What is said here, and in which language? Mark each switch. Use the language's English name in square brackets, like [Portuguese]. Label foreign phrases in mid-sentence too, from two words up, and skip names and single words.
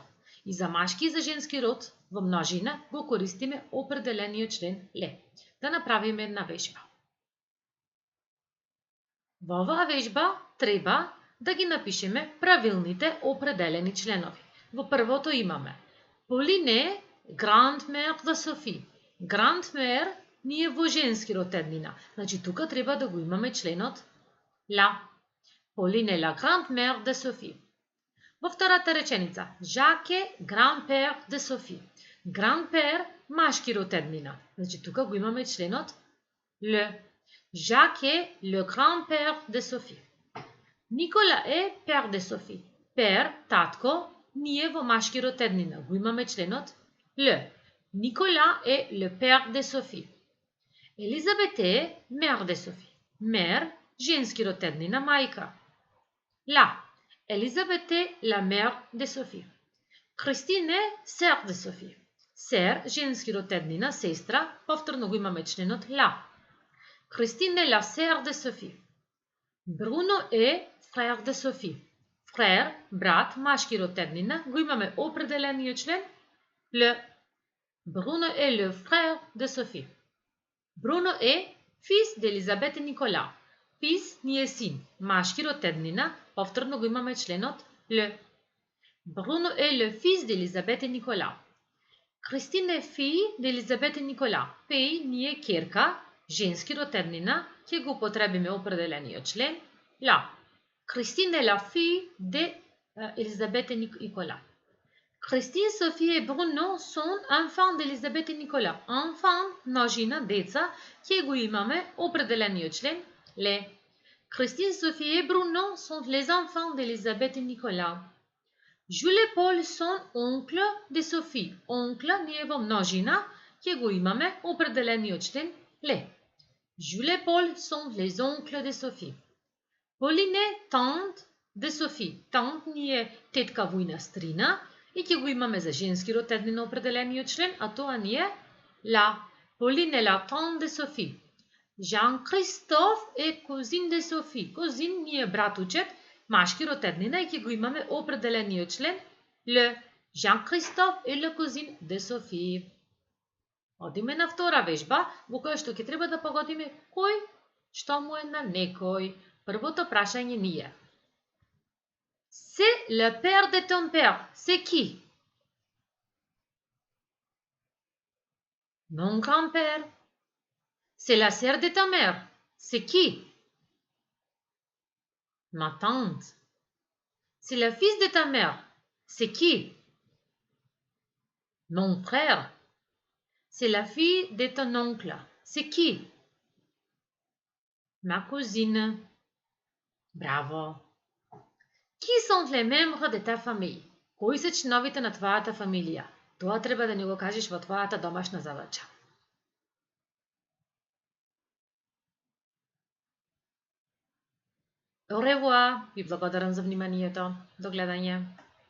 [Macedonian] И за машки и за женски род во множина го користиме определениот член Л. Да направиме една вежба. Во оваа вежба треба да ги напишеме правилните определени членови. Во првото имаме Pauline, [French] grand-mère de Sophie. [Macedonian] Grand-mère ни е во женски род еднина. Значи тука треба да го имаме членот ла. [French] Pauline est la grand-mère de Sophie. [Macedonian] Во втората реченица [French] Jacques est grand-père de Sophie. [Macedonian] Grand-père машки род еднина. Значи тука го имаме членот Л. [French] Jacques est le grand-père de Sophie. Nicolas est père de Sophie. Père, [Macedonian] татко, ние во машки род еднина го имаме членот L. [French] Никола е le père de Sophie. Елизабет е mère de Sophie. Mère, [Macedonian] женски род еднина, мајка. Ла. [French] Елизабет е la mère de Sophie. Кристин е sœur de Sophie. [Macedonian] Сер, женски род еднина, сестра, повторно го имаме членот ла. [French] Кристин е la sœur de Sophie. Бруно е frère de Sophie. Frère, [Macedonian] брат, машки род еднина, го имаме определениот член L. [French] Бруно е le frère de Sophie. Бруно е fils d'Елизабет и Никола. [Macedonian] Fils ни е син, машки род еднина, повторно го имаме членот L. [French] Бруно е le fils d'Елизабет и Никола. Кристин е fille d'Елизабет и Никола. [Macedonian] Феј ни е керка, женски род еднина, ќе го употребиме определениот член ла. [French] Кристин е la fille d'Elizabeth et Nicolas. Christine, Sophie et Bruno sont enfants d'Elizabeth et Nicolas. Enfant, [Macedonian] множина, деца, ќе го имаме определениот член ле. [French] Christine, Sophie et Bruno sont les enfants d'Elizabeth et Nicolas. Jules et Paul sont oncles de Sophie. [Macedonian] Онкла ни е во множина, ќе го имаме определениот член ле. [French] Jules et Paul sont les oncles de Sophie. Pauline е tante de Sophie. [Macedonian] Tante ни е тетка војна стрина и ќе го имаме за женски род еднина определениот член, а тоа ни е ла. [French] Pauline е la tante de Sophie. Jean-Christophe е cousin de Sophie. [Macedonian] Cousin ни е братучет, машки род еднина и ќе го имаме определениот член L. [French] Jean-Christophe е le cousin de Sophie. [Macedonian] Одиме на втора вежба, во која што ќе треба да погодиме кој што му е на некој. Првото прашање ни е: [French] C'est le père de ton père. C'est qui? Mon grand-père. C'est la sœur de ta mère. C'est qui? Ma tante. C'est le fils de ta mère. C'est qui? Mon frère. C'est la fille de ton oncle. C'est qui? Ma cousine. Bravo. Qui sont les membres de ta famille? [Macedonian] Кои се членовите на твојата фамилија? Тоа треба да ни го кажеш во твојата домашна задача. [French] Au revoir, [Macedonian] ви благодарам за вниманието. До гледање.